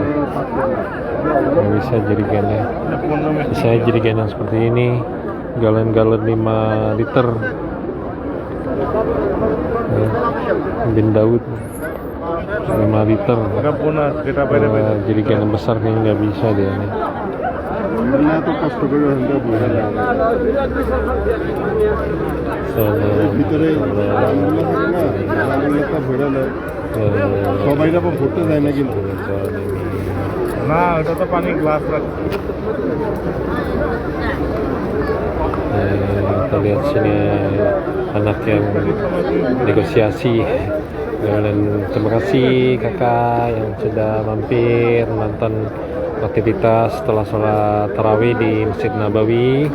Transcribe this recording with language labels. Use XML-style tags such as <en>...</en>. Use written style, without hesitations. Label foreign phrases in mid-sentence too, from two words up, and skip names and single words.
<id>Nggak bisa jirigennya. Misalnya jirigen yang seperti ini, galon-galon 5 liter. Bin Daud 5 liter. Jirigen yang besar kayaknya nggak bisa dia nih.</id> <bn>সবাই রকম ঘুরতে যায় না কিন্তু না ওটা তো পানি গ্লাস রাখছে</bn> <id>kita lihat sini anak yang negosiasi. Dan terima kasih kakak yang sudah mampir nonton aktivitas setelah sholat tarawih di Masjid Nabawi.</id>